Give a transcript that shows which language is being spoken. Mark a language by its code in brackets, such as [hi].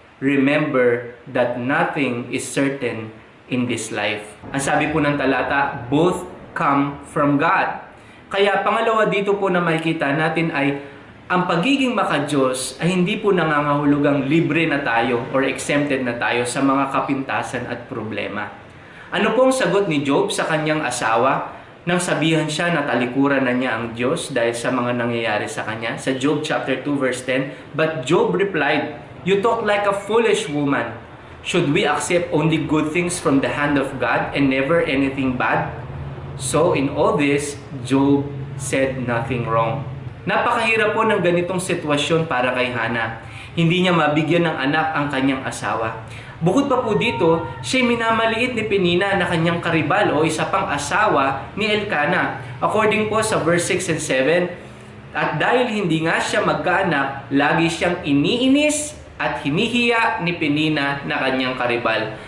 [en] Remember that nothing is certain in this life." [tl] Ang sabi po ng talata, [en] both come from God. [tl] Kaya pangalawa dito po na makikita natin ay ang pagiging maka-Diyos ay hindi po nangangahulugang libre na tayo or exempted na tayo sa mga kapintasan at problema. Ano pong sagot ni Job sa kanyang asawa nang sabihan siya na talikuran na niya ang Diyos dahil sa mga nangyayari sa kanya? [en] Sa Job chapter 2 verse 10, "But Job replied, 'You talk like a foolish woman. Should we accept only good things from the hand of God and never anything bad?' So in all this, Job said nothing wrong." [tl] Napakahirap po ng ganitong sitwasyon para kay Hana. Hindi niya mabigyan ng anak ang kanyang asawa. Bukod pa po dito, siya minamaliit ni Penina na kanyang karibal o isa pang asawa ni Elkanah. According po sa verse 6 and 7, at dahil hindi nga siya magkaanak, lagi siyang iniinis at hinihiya ni Penina na kanyang karibal.